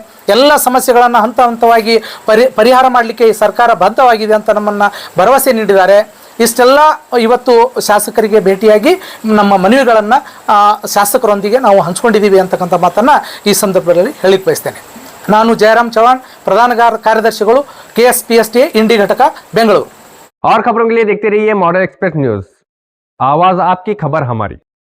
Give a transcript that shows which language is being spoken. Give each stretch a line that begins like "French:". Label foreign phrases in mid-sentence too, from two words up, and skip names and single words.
Kannada: ಎಲ್ಲ ಸಮಸ್ಯೆಗಳನ್ನು ಹಂತ ಹಂತವಾಗಿ ಪರಿಹಾರ ಮಾಡಲಿಕ್ಕೆ ಈ ಸರ್ಕಾರ ಬದ್ಧವಾಗಿದೆ ಅಂತ ನಮ್ಮನ್ನು ಭರವಸೆ ನೀಡಿದ್ದಾರೆ. ಇಷ್ಟೆಲ್ಲ ಇವತ್ತು ಶಾಸಕರಿಗೆ ಭೇಟಿಯಾಗಿ ನಮ್ಮ ಮನವಿಗಳನ್ನು ಶಾಸಕರೊಂದಿಗೆ ನಾವು ಹಂಚ್ಕೊಂಡಿದ್ದೀವಿ ಅಂತಕ್ಕಂಥ ಮಾತನ್ನು ಈ ಸಂದರ್ಭದಲ್ಲಿ ಹೇಳಿಕ್ ಬಯಸ್ತೇನೆ. ನಾನು ಜಯರಾಮ್ ಚೌಹಾಣ್, ಪ್ರಧಾನ ಕಾರ್ಯದರ್शिಗಳು KSPSTA ಇಂಡಿ ಘಟಕ ಬೆಂಗಳೂರು।
Hindi: और खबरों के लिए देखते रहिए मॉडर्न एक्सप्रेस न्यूज, आवाज आपकी खबर हमारी।